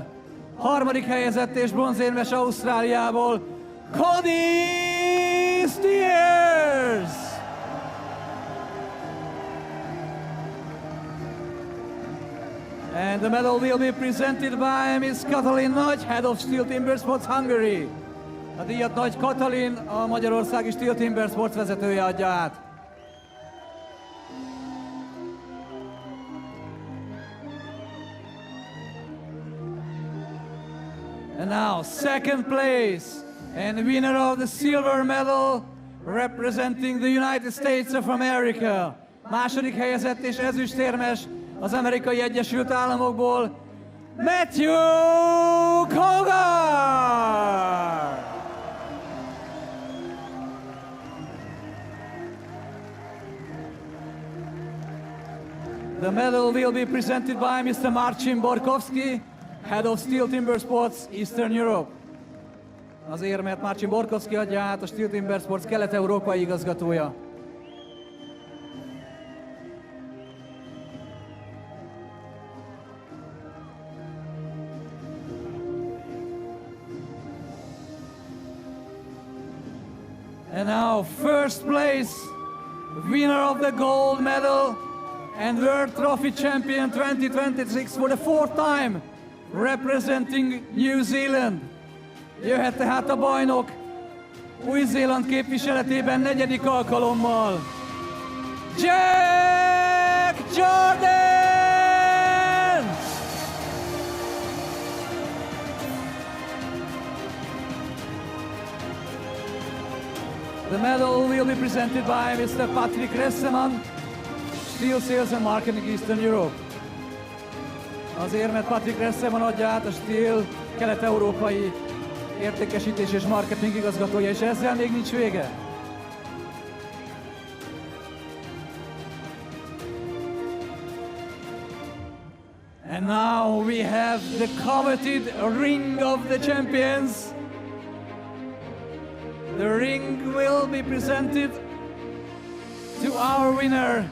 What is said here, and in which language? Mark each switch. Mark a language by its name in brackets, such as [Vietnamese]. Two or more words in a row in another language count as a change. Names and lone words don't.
[Hungarian] Harmadik helyezett és bronzérmes Ausztráliából, Kody Steers! [English] And the medal will be presented by Miss Katalin Nagy, head of STIHL TIMBERSPORTS Hungary. [Hungarian] A díjat Nagy Katalin, a magyarországi STIHL TIMBERSPORTS vezetője adja át. [English] And now, second place and winner of the silver medal representing the United States of America. [Hungarian] Második helyezett és ezüstérmes az Amerikai Egyesült Államokból, Matyáš! [English] The medal will be presented by Mr. Marcin Borkowski, head of STIHL TIMBERSPORTS Eastern Europe. [Hungarian] Az érmet Marcin Borkowski adja át, a STIHL TIMBERSPORTS kelet-európai igazgatója. [English] And now, first place, winner of the gold medal and World Trophy champion 2026 for the fourth time, representing New Zealand. [Hungarian] Jöhet tehát a bajnok Új-Zéland képviseletében negyedik alkalommal, Jack Jordan! [English] The medal will be presented by Mr. Patrick Resseman, STIHL Sales and Marketing Eastern Europe. [Hungarian] Az érmet Patrick Resseman adja át, a STIHL kelet-európai értékesítés és marketing igazgatója, és ezzel még nincs vége. [English] And now we have the coveted Ring of the Champions. The ring will be presented to our winner.